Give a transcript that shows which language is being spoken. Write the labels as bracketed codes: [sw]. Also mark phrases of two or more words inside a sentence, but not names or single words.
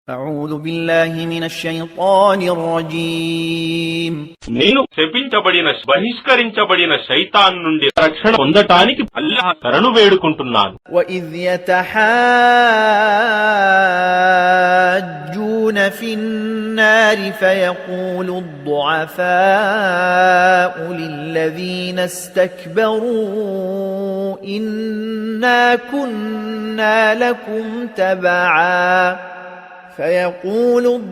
[ar] أعوذ بالله من الشيطان الرجيم [te] నేను శపించబడిన బహిష్కరించబడిన శైతాన్ నుండి రక్షణ పొందటానికి అల్లాహ్ శరణు వేడుకుంటున్నాను. [ar] وإذ يتحاجون في النار فيقول الضعفاء للذين استكبروا إنا كنا لكم تبعا فيقول